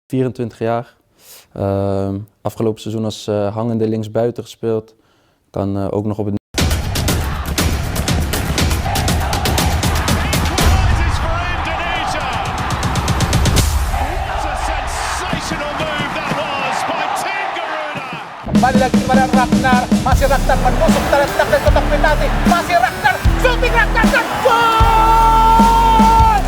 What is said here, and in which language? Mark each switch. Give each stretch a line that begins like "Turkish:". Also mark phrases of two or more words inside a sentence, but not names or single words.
Dutch: 24 jaar. Afgelopen seizoen als hangende linksbuiten gespeeld. Kan ook nog op het...
Indonesian: Kembali lagi kepada Ragnar, masih Ragnar menusuk terletak dari kotak penalti, masih Ragnar, shooting Ragnar dan gol!